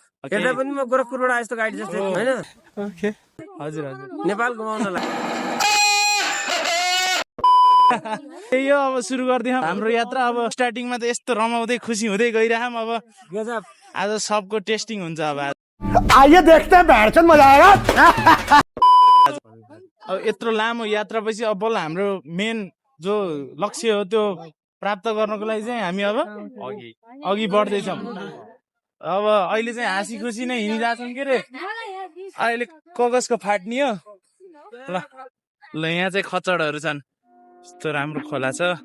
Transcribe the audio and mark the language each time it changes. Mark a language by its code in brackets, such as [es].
[ne] केटा पनि म गोरखपुरबाट आए जस्तो गाडी जस्तो हैन ओके हजुर हजुर नेपाल घुमाउनलाई यो अब सुरु गर्दियौं हाम्रो यात्रा अब स्टार्टिङमा त यस्तो रमाउँदै खुसी हुँदै गइराम अब गजब आज सबको टेस्टिङ हुन्छ अब [hi] आइए देखते हैं बैठन मजा आएगा [ne] अब यत्रो लामो यात्रा पछि अब बल्ल हाम्रो मेन जो लक्ष्य हो त्यो प्राप्त गर्नको लागि चाहिँ हामी अब अघि बढ्दै छौं अब अहिले चाहिँ हाँसी खुसी नै हिँडिरहेछौं के रे अहिले कगजको फाट्नी हो ल यहाँ चाहिँ खचडहरू छन् यस्तो राम्रो खोला छ